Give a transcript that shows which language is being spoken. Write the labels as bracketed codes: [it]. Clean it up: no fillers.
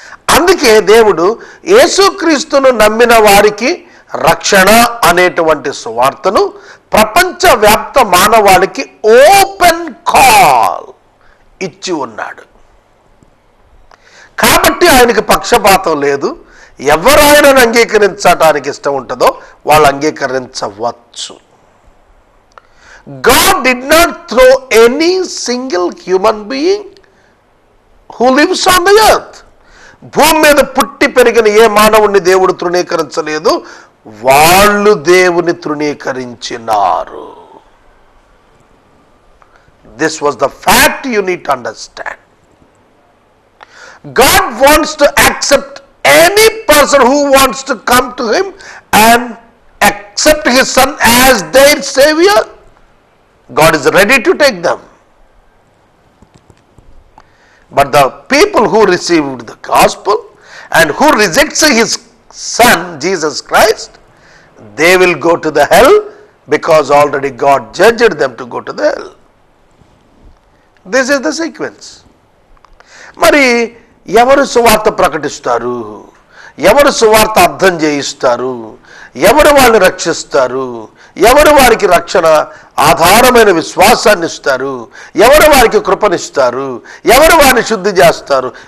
[te] అందుకే దేవుడు యేసుక్రీస్తును నమ్మిన వారికి రక్షణ అనేటువంటి సువార్తను ప్రపంచవ్యాప్త మానవాళికి ఓపెన్ కాల్ ఇచ్చి ఉన్నాడు. కాబట్టి ఆయనకి పక్షపాతం లేదు. ఎవరు ఆయనను అంగీకరించడానికి ఇష్టం ఉంటుందో వాళ్ళు అంగీకరించవచ్చు. [en] God did not throw any single human being who lives on the earth. [te] భూమి మీద పుట్టి పెరిగిన ఏ మానవుణ్ణి దేవుడు తృణీకరించలేదు. వాళ్ళు దేవుని తృణీకరించినారు. [en] This was the fact you need to understand. God wants to accept any person who wants to come to him and accept his son as their savior. God is ready to take them. But the people who received the gospel and who rejects his son Jesus Christ, they will go to the hell because already God judged them to go to the hell. This is the sequence. [te] మరి ఎవరు సువార్త ప్రకటిస్తారు, ఎవరు సువార్త అర్థం చేయిస్తారు, ఎవరు వాళ్ళని రక్షిస్తారు, ఎవరు వారికి రక్షణ ఆధారమైన విశ్వాసాన్ని ఇస్తారు, ఎవరు వారికి కృపనిస్తారు, ఎవరు వారిని శుద్ధి చేస్తారు.